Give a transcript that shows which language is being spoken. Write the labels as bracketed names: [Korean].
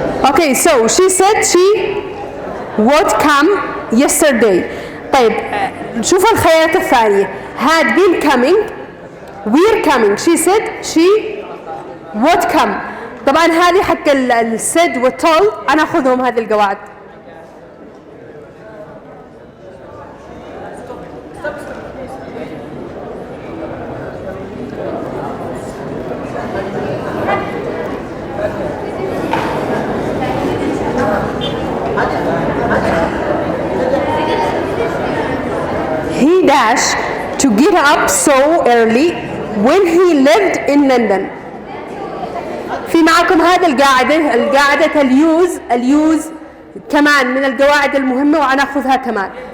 [English] Okay, so she said she would come yesterday. [Arabic] طيب شوفوا الخيارات الثانية. [English] had been coming, we're coming. She said she would come. [Arabic] طبعا هذه حق said و told أنا أخذهم هذه القواعد. [English] He dashed to get up so early when he lived in London. [Arabic] في معكم هذه القاعدة اليوز كمان من القواعد المهمة وأنا أخذها كمان.